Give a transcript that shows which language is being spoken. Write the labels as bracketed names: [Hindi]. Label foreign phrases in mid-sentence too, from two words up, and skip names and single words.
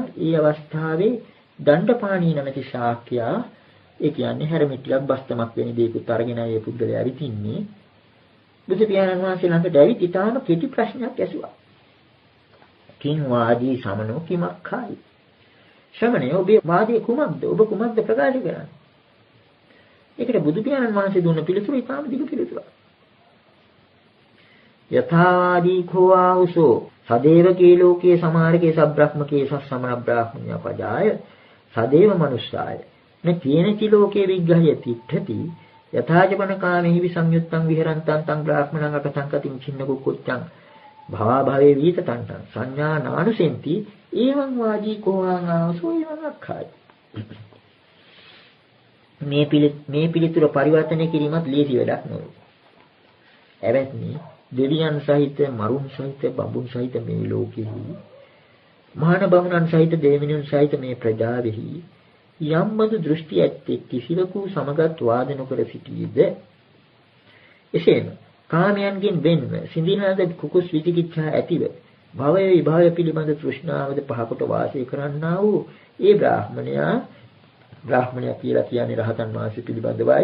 [Sinhala] ඒ අවස්ථාවේ දණ්ඩපාණී නැමැති ශාක්‍යයා ඒ කියන්නේ හැරමිටියක් බස්තමක් වෙන දෙයකට අරගෙන ආයේ පුද්ගලයා විතින්නේ බුදු පියාණන් වහන්සේ ළඟට ඇවිත් ඊටාම කෙටි ප්‍රශ්නයක් ඇසුවා. [Pali] කිං වාදී සමනෝ කිමක්ඛයි? [Sinhala] ශ්‍රමණේ ඔබේ වාදී කුමක්ද? ඔබ කුමක්ද ප්‍රකාශ කරන්නේ? ඒකට බුදු පියාණන් වහන්සේ දුන්න පිළිතුර ඊටාම දිග පිළිතුරක්. [Pali] යථාදී khෝවාහුසෝ සදේවකේ ලෝකේ සමාරකේ සබ්‍රහ්මකේ සස්සමන බ්‍රාහ්මණ්‍ය පජාය සදේව මනුස්සාය න කේනචි ලෝකේ විග්‍රහය තිට්ඨති යථාජපන කාමෙහි විසංයුත්තං විහරන්තං තං බ්‍රාහ්මණං අකතං කතින් චින්න කුක්කුච්ඡං භවා භවේ වීතතන්තං සංඥා නානුසෙන්ති එවං වාජී කෝහං ආසෝ එවං අක්ඛාය. [Sinhala] මේ පිළිතුර පරිවර්තනය කිරීමත් ලේසි වැඩක් නෙවෙයි. එවැත්නි දෙවියන් සහිත මරුන් සහිත බඹුන් සහිත මේ ලෝකෙහි මහාන බමුණන් සහිත දෙවියන් සහිත මේ ප්‍රජාවෙහි යම් බඳු දෘෂ්ටි ඇත්තේ කිසිවකු සමගත් වාද නොකර සිටීද එසේම කාමයන්ගෙන් වෙන්ව සිඳිනාද කුකුස් විචිකිච්ඡා ඇතිව භවය විභවය පිළිබඳ තෘෂ්ණාවද පහකට වාසය කරන්නා වූ ඒ බ්‍රාහ්මණයා කියලා කියන්නේ රහතන් වහන්සේ පිළිබඳවයි.